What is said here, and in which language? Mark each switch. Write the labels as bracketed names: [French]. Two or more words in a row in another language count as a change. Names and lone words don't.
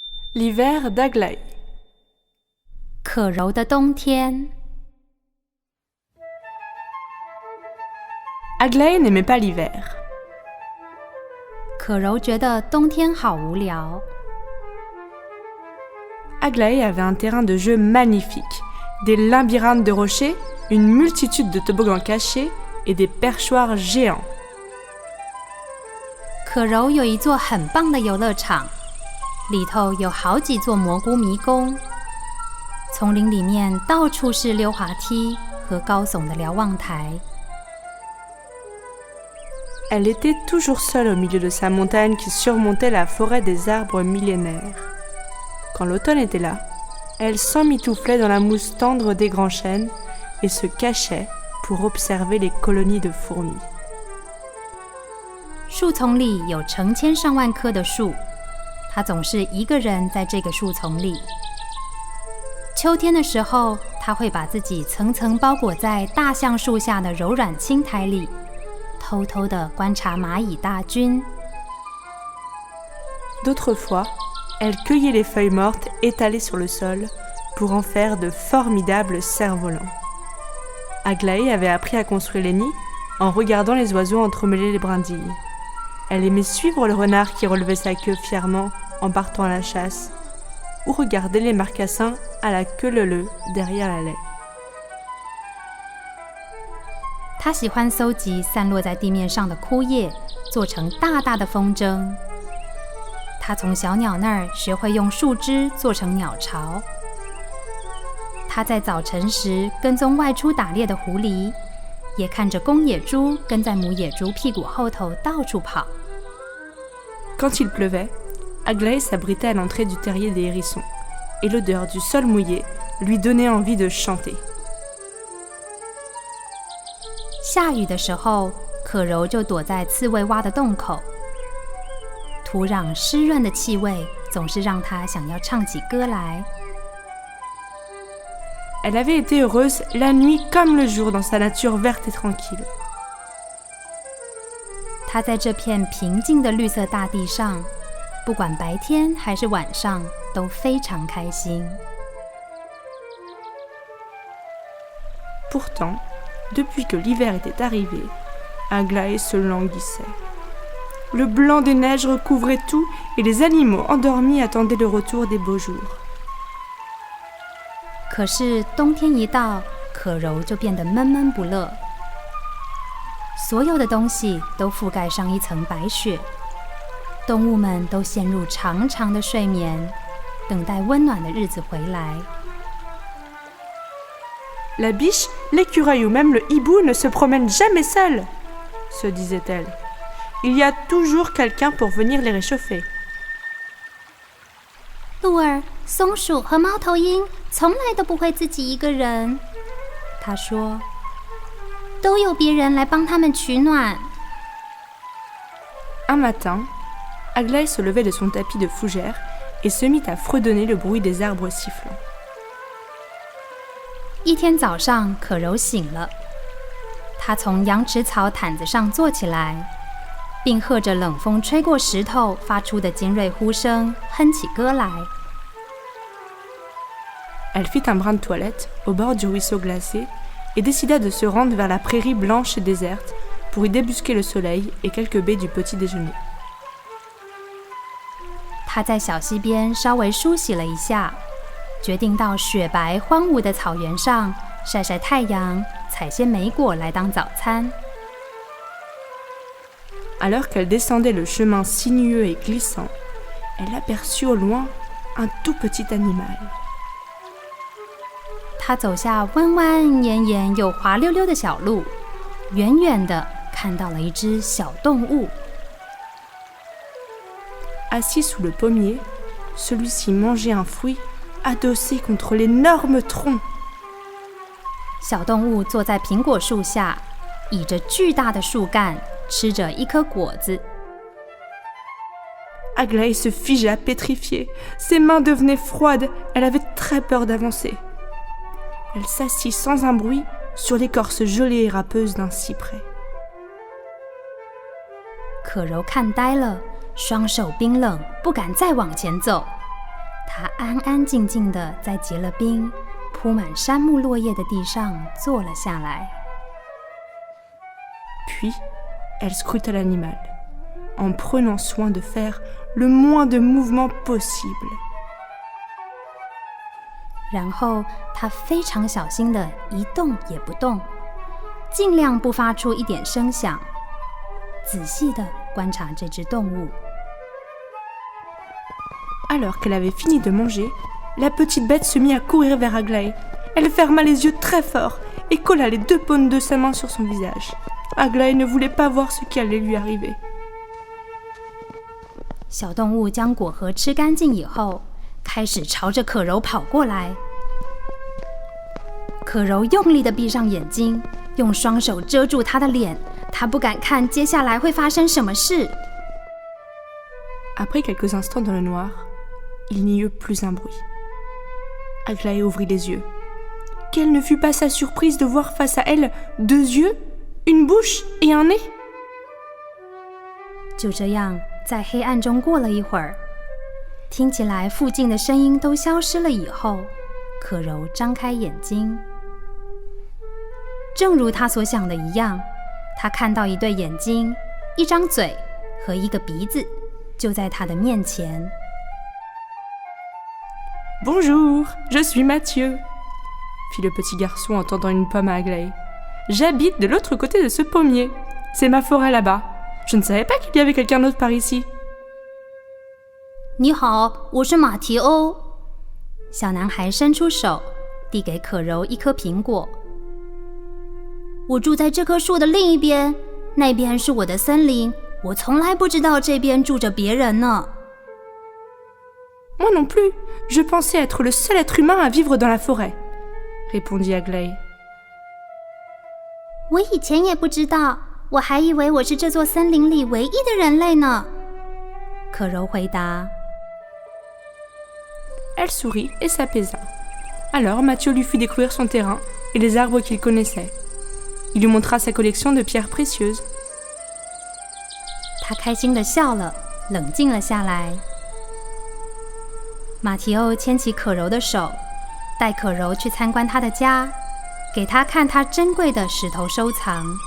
[French] L'hiver d'Aglaé. [Chinese] 可柔的冬天。 [French] Aglaé n'aimait pas l'hiver. [Chinese] 可柔觉得冬天好无聊。 [French] Aglaé avait un terrain de jeu magnifique, des labyrinthes de rochers, une multitude de toboggans cachés et des perchoirs géants. [Chinese] 可柔有一座很棒的游乐场，里头有好几座蘑菇迷宫，丛林里面到处是溜滑梯和高耸的瞭望台。 [French] Elle était toujours seule au milieu de sa montagne qui surmontait la forêt des arbres millénaires. Quand l'automne était là, elle s'emmitouflait dans la mousse tendre des grands chênes et se cachait pour observer les colonies de fourmis. [Chinese] 树丛里有成千上万棵的树，她总是一个人在这个树丛里。秋天的时候，她会把自己层层包裹在大橡树下的柔软青苔里，偷偷地观察蚂蚁大军。 [French] D'autres fois, elle cueillait les feuilles mortes étalées sur le sol pour en faire de formidables cerfs-volants. Aglaé avait appris à construire les nids en regardant les oiseaux entremêler les brindilles. Elle aimait suivre le renard qui relevait sa queue fièrement en partant à la chasse, ou regarder les marcassins à la queue leu-leu derrière la laie. [Chinese] 她喜欢搜集散落在地面上的枯叶，做成大大的风筝。她从小鸟那儿学会用树枝做成鸟巢。她在早晨时跟踪外出打猎的狐狸，也看着公野猪跟在母野猪屁股后头到处跑。 [French] Quand il pleuvait, Aglaé s'abritait à l'entrée du terrier des hérissons, et l'odeur du sol mouillé lui donnait envie de chanter. [Chinese] 下雨的时候，可柔就躲在刺猬挖的洞口。土壤湿润的气味总是让她想要唱起歌来。 [French] Elle avait été heureuse la nuit comme le jour dans sa nature verte et tranquille. [Chinese] 她在这片平静的绿色大地上，不管白天还是晚上，都非常开心。 [French] Pourtant, depuis que l'hiver était arrivé, Aglaé se languissait. Le blanc des neiges recouvrait tout et les animaux endormis attendaient le retour des beaux jours. [Chinese] 可是冬天一到，可柔就变得闷闷不乐。所有的东西都覆盖上一层白雪，动物们都陷入长长的睡眠，等待温暖的日子回来。 [French] La biche, l'écureuil ou même le hibou ne se promènent jamais seuls, se disait-elle. Il y a toujours quelqu'un pour venir les réchauffer. [Chinese] 鹿儿、松鼠和猫头鹰从来都不会自己一个人，她说，都有别人来帮他们取暖。 [French] Un matin, Aglaé se levait de son tapis de fougères et se mit à fredonner le bruit des arbres sifflants. [Chinese] 一天早上，可柔醒了，她从羊齿草毯子上坐起来，并和着冷风吹过石头发出的尖锐呼声，哼起歌来。 [French] Elle fit un brin de toilette au bord du ruisseau glacé et décida de se rendre vers la prairie blanche et déserte pour y débusquer le soleil et quelques baies du petit déjeuner. [Chinese] 她在小溪边稍微梳洗了一下，决定到雪白荒芜的草原上晒晒太阳，采些莓果来当早餐。 [French] Alors qu'elle descendait le chemin sinueux et glissant, elle aperçut au loin un tout petit animal. [Chinese] 她走下弯弯延延又滑溜溜的小路，远远地看到了一只小动物。 [French] Assis sous le pommier, celui-ci mangeait un fruit adossé contre l'énorme tronc. [Chinese] 小动物坐在苹果树下，倚着巨大的树干，吃着一颗果子。 [French] Aglaé se figea pétrifiée. Ses mains devenaient froides. Elle avait très peur d'avancer. Elle s'assit sans un bruit sur l'écorce gelée et râpeuse d'un cyprès. [Chinese] 可柔看呆了，双手冰冷，不敢再往前走。他安安静静地在结了冰、铺满杉木落叶的地上坐了下来。 [French] Puis, elle scruta l'animal, en prenant soin de faire le moins de mouvements possible. [Chinese] 然后他非常小心地一动也不动，尽量不发出一点声响，仔细地观察这只动物。 [French] Alors qu'elle avait fini de manger, la petite bête se mit à courir vers Aglaé. Elle ferma les yeux très fort et colla les 2 paumes de sa main sur son visage. Aglaé ne voulait pas voir ce qui allait lui arriver. [Chinese] 小动物将果核吃干净以后，开始朝着可柔跑过来。可柔用力地闭上眼睛，用双手遮住她的脸，她不敢看接下来会发生什么事。 [French] Après quelques instants dans le noir, il n'y eut plus un bruit. Aglaé ouvrit les yeux. Quelle ne fut pas sa surprise de voir face à elle 2 yeux, une bouche et un nez. [Chinese] 就这样，在黑暗中过了一会儿，听起来附近的声音都消失了以后，可柔张开眼睛。正如她所想的一样，她看到一对眼睛、一张嘴和一个鼻子，就在她的面前。 [French] Bonjour, je suis Mathieu, fit le petit garçon en tendant une pomme à Aglaé. J'habite de l'autre côté de ce pommier. C'est ma forêt là-bas. Je ne savais pas qu'il y avait quelqu'un d'autre par ici. [Chinese] 你好，我是马提欧。小男孩伸出手，递给可柔一颗苹果。我住在这棵树的另一边，那边是我的森林。我从来不知道这边住着别人呢。 [French] Moi non plus. Je pensais être le seul être humain à vivre dans la forêt, répondit Aglaé. [Chinese] 我以前也不知道，我还以为我是这座森林里唯一的人类呢。可柔回答。 [French] Elle sourit et s'apaisa. Alors Mathieu lui fit découvrir son terrain et les arbres qu'il connaissait. Il lui montra sa collection de pierres précieuses. [Chinese] 他开心地笑了，冷静了下来。马提欧牵起可柔的手，带可柔去参观他的家，给他看他珍贵的石头收藏。